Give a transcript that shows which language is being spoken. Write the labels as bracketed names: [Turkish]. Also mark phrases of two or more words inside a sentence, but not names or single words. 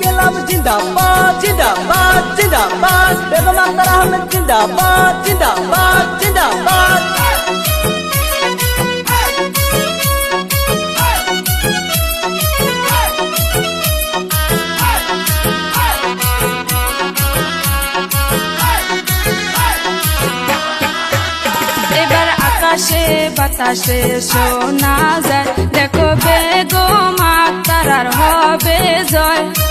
[Hindi] इनकलाब जिंदाबाद जिंदाबाद जिंदाबाद बेगम अख्तर अहमद जिंदाबाद जिंदाबाद जिंदाबाद [Bangla] এবার আকাশে বাতাসে শোনা যায়, দেখো বেগম আক্তার আর হবে জয়।